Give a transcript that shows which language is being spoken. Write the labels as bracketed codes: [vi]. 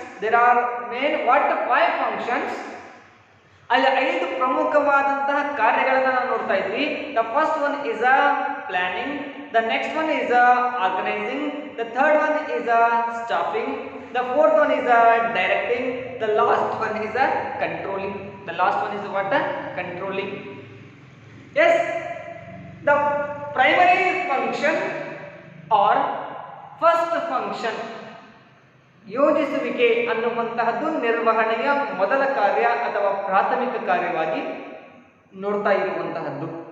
[en] There are main 5 functions. [kn] ಅಲ್ಲಿ 5 ಪ್ರಮುಖವಾದಂತಹ ಕಾರ್ಯಗಳನ್ನು ನಾವು ನೋಡ್ತಾ ಇದ್ವಿ. [en] The first one is a planning, the next one is a organizing, the third one is a staffing, the fourth one is a directing, the last one is a controlling. The last one is what? Controlling. [kn] Yes, the primary function or first function, ಯೋಜಿಸುವಿಕೆ ಅನ್ನುವಂತಹದ್ದು ನಿರ್ವಹಣೆಯ ಮೊದಲ ಕಾರ್ಯ ಅಥವಾ ಪ್ರಾಥಮಿಕ ಕಾರ್ಯವಾಗಿ ನೋಡ್ತಾ ಇರುವಂತಹದ್ದು.